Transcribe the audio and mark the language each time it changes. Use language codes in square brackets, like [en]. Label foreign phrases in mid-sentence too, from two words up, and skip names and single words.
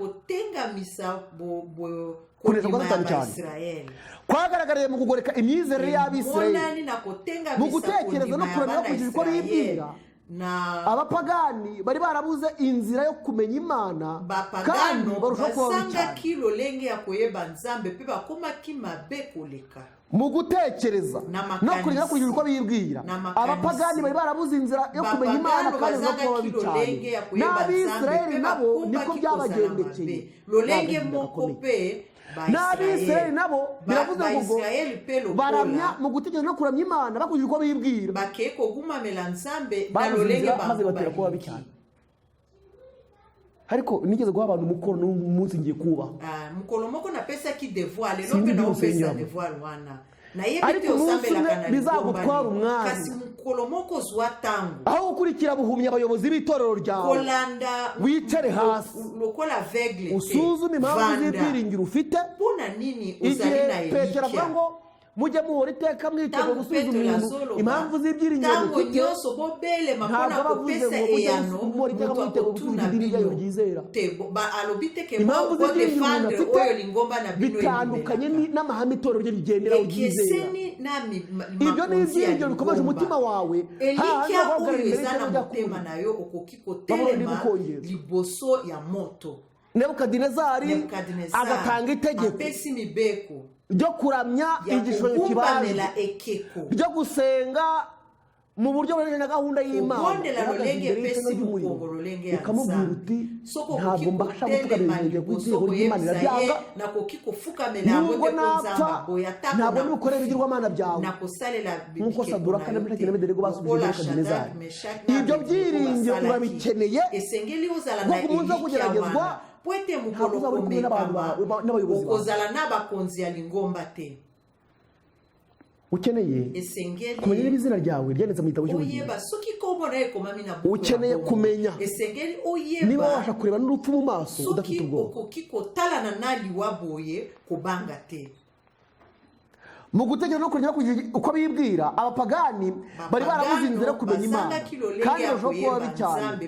[rw] Kunesha kwa Satani cyane kwagaragariye mu kugoreka imyizerere y'Abisirayeli, mu gutekereza no kuramya kugira uko bibwira abapagani bari barabuze inzira yo kumenya Imana kandi barushaho kuba [ln] basangaki lolenge ya koyeba Nzambe pe bakomaki mabe koleka [rw] mu gutekereza no kurinda kugira uko bibwira. Abapagani bari barabuze inzira yo kumenya Imana kandi barushaho kuba babi cyane. N'Abisirayeli nabo niko byabagendekeye. [ln] Lolenge moko pe [rw] n'Abisirayeli nabo biravuze ngo baramya mu gutekereza no kuramya Imana bakugira uko bibwira [ln] bakeko gumamela Nzambe na lolenge [rw] maze batera kuba babi cyane. Ariko nigeze guha abantu umukoro n'umunsi ngiye kuba [ln] mukoro moko na pesa ki devoir lelo pe na pesa devoir wana na yebite osambela kana [rw] bizagutwara umwanya [ln] kasi mukoro moko zwa tangu [rw] aho ukurikira buhumya abayobozi b'itorero ryawe wicare hasi [ln] lokola aveugle [rw] usuzume impamvu z'ibyiringiro ufite [ln] pona nini uzali na [rw] Petero avuga ngo mujye muhora iteka mwitega gusubiza umuntu impamvu z'ibyiringiro [ln] ufite nyose bobele mapona kopesa eyano [rw] muhora mwitega gusubiza idini ryizera [ln] alobite ke mo ko defendre oyo lingomba na bino [rw] bitandukanye n'amahame itorero rye rigendera ryizera. Ibyo ni ibyiringiro bikomeje umutima wawe [ln] elikia uwezana mutema nayo okokiko telema liboso ya moto. [rw] Nebukadinezari agatanga itegeko ryo kuramya igishushanyo kibanza ryo gusenga mu buryo bujyanye na gahunda y'Imana. Ukamubwira uti ntabwo mbasha gufukamira ku itegeko ry'Imana irabyanga nubwo napfa ntabwo nibukorera ibigirwamana byawe nk'uko Saduraka na Meshaki na Abedenego basubije Nebukadinezari. Ibyo byiringiro urabikeneye nko ku munsi wo kugeragezwa [ln] pwete mukolo komeka ukozala n'abakonzi ya lingomba te. [rw] Ukeneye kumenya izina ryawe ryanditse mu gitabo cy'ubugingo. Ukeneye kumenya niba wabasha kureba n'urupfu mu maso udafite ubwoba. Mu gutekereza no kugira uko bibwira abapagani bari barabuze inzira yo kumenya Imana kandi barushaho kuba babi cyane.